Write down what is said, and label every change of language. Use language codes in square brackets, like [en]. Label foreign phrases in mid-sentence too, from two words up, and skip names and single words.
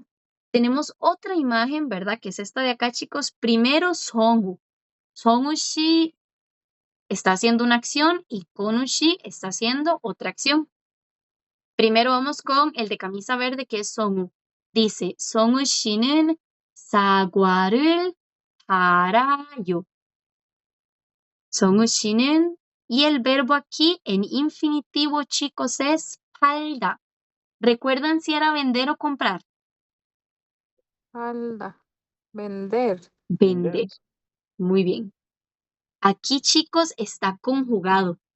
[es] Tenemos otra imagen, ¿verdad? Que es esta de acá, chicos. Primero, Songu. Songu shi está haciendo una acción y Konu shi está haciendo otra acción. Primero vamos con el de camisa verde, que es Songu. Dice, [ko] Songu shi는 사과를 팔아요. Songu shi는, [es] y el verbo aquí en infinitivo, chicos, es 팔다. ¿Recuerdan si era vender o comprar? Falda. Vender. Vender. Vender. Muy bien. Aquí, chicos, está conjugado.